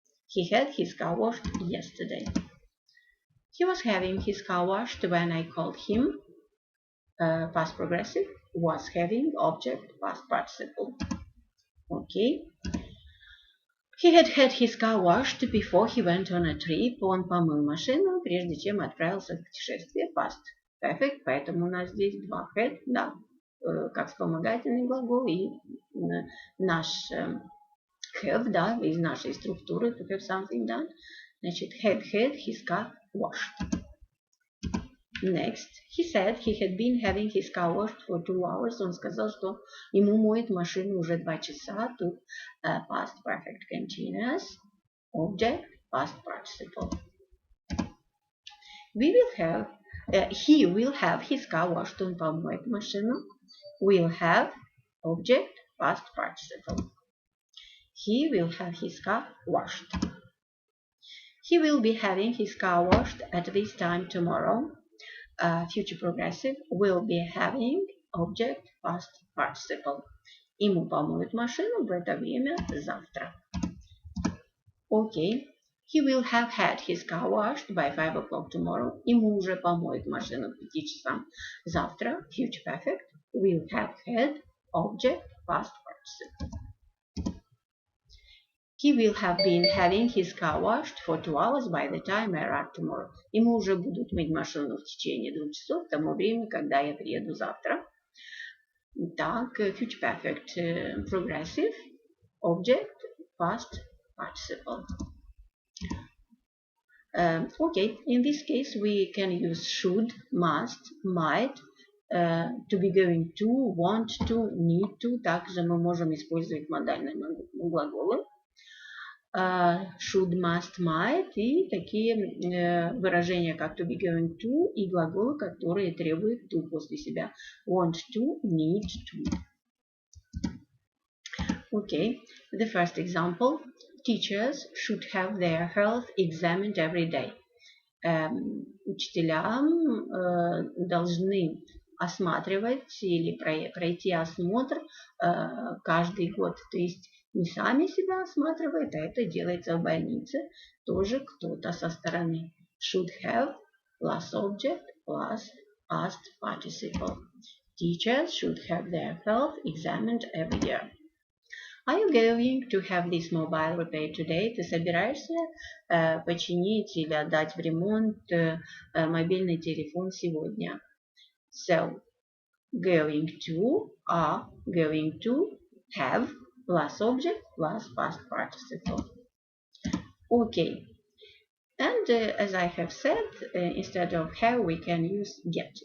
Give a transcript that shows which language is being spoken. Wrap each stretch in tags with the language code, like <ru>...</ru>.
<en>He had his car washed yesterday. He was having his car washed when I called him. Past progressive. Was having, object, past participle. Okay. He had had his car washed before he went on a trip.</en> <ru>Он помыл машину, прежде чем отправился в путешествие. Past perfect, поэтому у нас здесь два had, да, как вспомогательный глагол, и наш have, да, из нашей структуры</ru> <en>to have something done.</en> <ru>Значит,</ru> <en>had his car washed. Next, he said he had been having his car washed for 2 hours.</en> <ru>Он сказал, что ему моет машину уже 2 часа. Тут</ru> <en>past perfect continuous, object, past participle. He will have his car washed.</en> <ru>Он помоет машину.</ru> <en>Will have, object, past participle. He will have his car washed. He will be having his car washed at this time tomorrow. Future progressive, will be having, object, past participle.</en> <ru>Ему помоют машину в это время завтра. Окей.</ru> <en>He will have had his car washed by 5 o'clock tomorrow.</en> <ru>Ему уже помоют машину к 5 часам завтра.</ru> <en>Future perfect. Will have had. Object. Past participle. He will have been having his car washed for 2 hours by the time I arrive tomorrow.</en> <ru>Ему уже будут мыть машину в течение 2 часов к тому времени, когда я приеду завтра. Так,</ru> <en>future perfect. Progressive. Object. Past participle. Okay, in this case we can use should, must, might, to be going to, want to, need to.</en> <ru>Также мы можем использовать модальные глаголы. Should, must, might и такие выражения, как</ru> <en>to be going to</en> <ru>и глаголы, которые требуют to после себя.</ru> <en>Want to, need to. Okay, the first example. Teachers should have their health examined every day.</en> <ru>Учителя должны осматривать или пройти осмотр каждый год. То есть не сами себя осматривают, а это делается в больнице. Тоже кто-то со стороны.</ru> <en>Should have plus object plus past participle. Teachers should have their health examined every year. Are you going to have this mobile repaired today?</en> <ru>Ты собираешься починить или отдать в ремонт мобильный телефон сегодня?</ru> <en>So, going to, are going to, have, plus object, plus past participle. Okay. And as I have said, instead of have, we can use get.</en>